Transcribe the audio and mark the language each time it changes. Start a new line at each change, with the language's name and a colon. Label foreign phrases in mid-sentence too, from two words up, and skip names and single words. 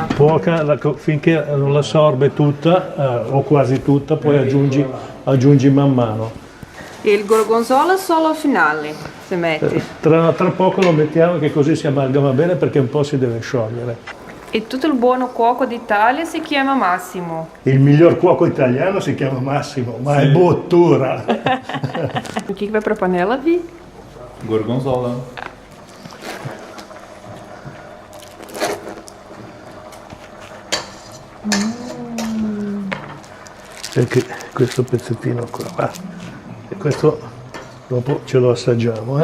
Italian: Poca, finché non l'assorbe tutta, o quasi tutta, poi aggiungi man mano. E il gorgonzola solo al finale si mette. Tra poco lo mettiamo che così si amalgama bene perché un po' si deve sciogliere. E tutto il buono cuoco d'Italia si chiama Massimo. Il miglior cuoco italiano si chiama Massimo, ma è bottura.
Portuguese: O que vai pra panela, Vi?
Italian: Gorgonzola. Perché questo pezzettino qua va. E questo dopo ce lo assaggiamo.